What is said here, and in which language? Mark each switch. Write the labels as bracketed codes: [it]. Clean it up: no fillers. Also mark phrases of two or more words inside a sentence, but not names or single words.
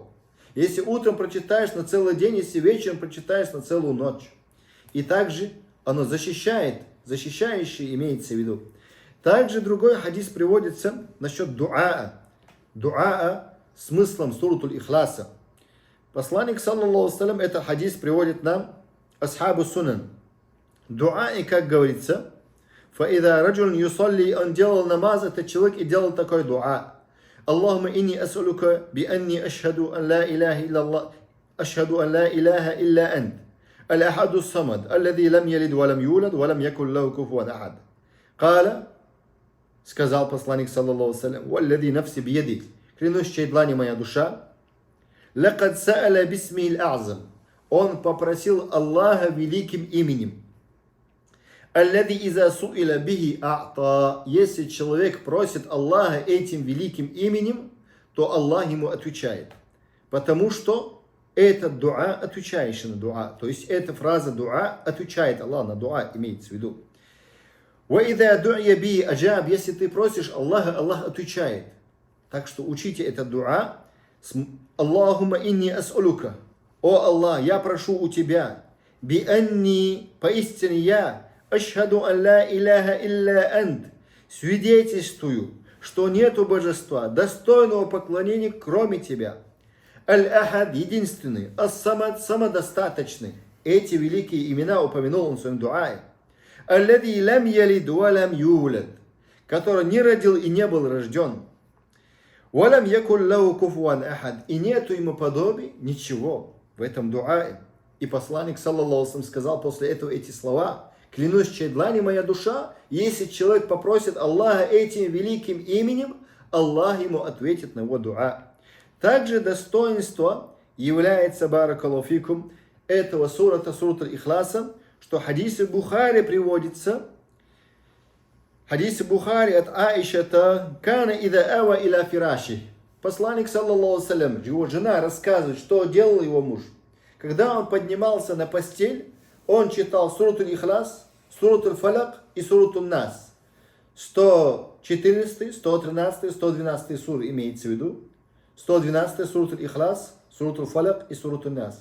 [ru] Если утром прочитаешь на целый день, если вечером прочитаешь на целую ночь. И также оно защищающее имеется в виду. Также другой хадис приводится насчет дуаа. Дуаа смыслом суратуль Ихласа. Посланник, [ar] صلى الله عليه, [ru] этот хадис приводит нам [ar] أصحاب السنن. [ru] Дуа, и как говорится, [ar] فإذا رجل يصلي, [ru] он делал намаз, этот человек и делал такой дуа. [ar] اللهم إني أسألك بأني أشهد أن لا إله إلا الله، أشهد أن لا إله إلا أنت. الأحد الصمد، الذي لم يلد ولم يولد، ولم يكن له كفوا أحد. Каля, [ru] сказал посланник, [ar] صلى الله عليه، والذي نفسي بيده, [ru] клянусь, чьей длани моя душа, [ar] لقد سأل باسمه الأعظم, [ru] он попросил Аллаха великим именем. [ar] الذي إذا سئل به أعطى, [ru] если человек просит Аллаха этим великим именем, то Аллах ему отвечает. Потому что это дуа, отвечающий на дуа. То есть эта фраза дуа отвечает Аллах на дуа, имеется в виду. [ar] وإذا دعي به أجاب, [ru] если ты просишь Аллаха, Аллах отвечает. Так что учите это дуа. [ar] اللهم إني أسألك. [ru] О Аллах, я прошу у тебя. [ar] بأني, [ru] поистине я. [ar] أشهد أن لا إله إلا أنت. [ru] Свидетельствую, что нету божества, достойного поклонения, кроме тебя. Аль-Ахад, единственный. Ас-Самад, самодостаточный. Эти великие имена упомянул он в своем дуае. [ar] الذي لم يلد ولم يولد, [ru] который не родил и не был рожден. [ar] ولم يكن له كفوا أحد, [ru] и нету ему подобия ничего в этом дуае. И посланник, [ar] صلى الله عليه, [ru] сказал после этого эти слова: клянусь, чьей длани моя душа, если человек попросит Аллаха этим великим именем, Аллах ему ответит на его дуа. Также достоинство является, [ar] بارك الله فيكم, [ru] этого суратуль Ихласа, что хадисы Бухари приводится. Хадисы Бухари от Аишата, [ar] كان إذا أوى إلى فراشه. Посланник, صلى الله عليه, [ru] его жена рассказывает, что делал его муж. Когда он поднимался на постель, он читал суратуль Ихлас, суратуль Фалак и суратуль Нас. 114, 113, 112 сур имеется в виду. 112 суратуль Ихлас, суратуль Фалак и суратуль Нас.